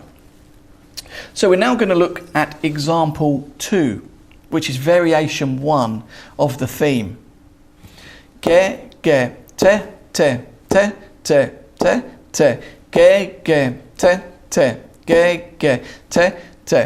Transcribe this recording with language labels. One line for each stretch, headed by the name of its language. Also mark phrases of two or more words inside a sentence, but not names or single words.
English: So we're now going to look at example 2, which is variation 1 of the theme. Ge, ge, te, te, te, te, te, te, ge, ge, te, te, ge, ge, te, te,